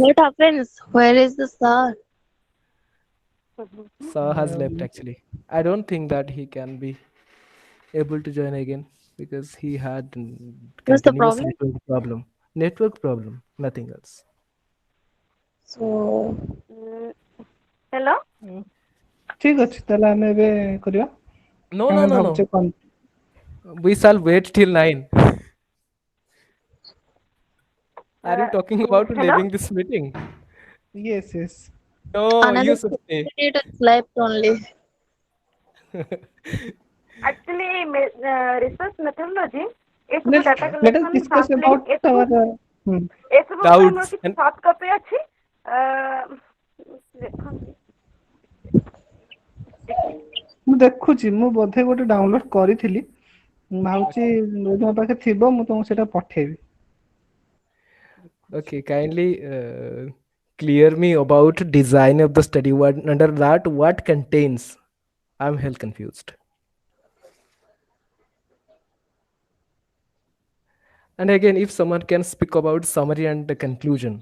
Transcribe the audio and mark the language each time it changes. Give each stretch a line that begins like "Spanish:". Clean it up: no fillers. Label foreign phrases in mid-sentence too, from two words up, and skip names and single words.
English: What happens? Where is the sir? Sir has left Um, actually. I don't think that he can be able to join again because he had What's the continuous problem? network problem. Network problem, nothing else. So,
Odia: ହ୍ୟାଲୋ ଠିକ ଅଛି ତାହେଲେ ଆମେ ଏବେ କରିବା,
English: No, no,
Odia: ଆମେ
English: no,
Odia: ଭାବୁଛେ
English: no.
Odia: କଣ.
English: We shall wait till 9. Are you talking about ହ୍ୟାଲୋ leaving this meeting? Yes, yes. No, another you should 50 stay. minutes left only. actually research methodology ଏସବୁ Let's ଡାଟା let us କଲେକ୍ସନ discuss ସାମ୍ପଲିଂ about our. Hmm.
Odia: ଏସବୁ ଉପରେ ମୋର
English: Doubts.
Odia: କିଛି
English: And soft copy
Odia: ଅଛି. ଦେଖନ୍ତୁ ମୁଁ ଦେଖୁଛି, ମୁଁ ବୋଧେ ଗୋଟେ ଡାଉନଲୋଡ୍ କରିଥିଲି, ମୁଁ ଭାବୁଛି
English: okay.
Odia: ଯଦି ମୋ ପାଖରେ ଥିବ ମୁଁ ତମକୁ ସେଇଟା ପଠେଇବି.
English: Okay, kindly clear me about design of the study. What under that what contains? I'm hell confused. And again, if someone can speak about summary and the conclusion.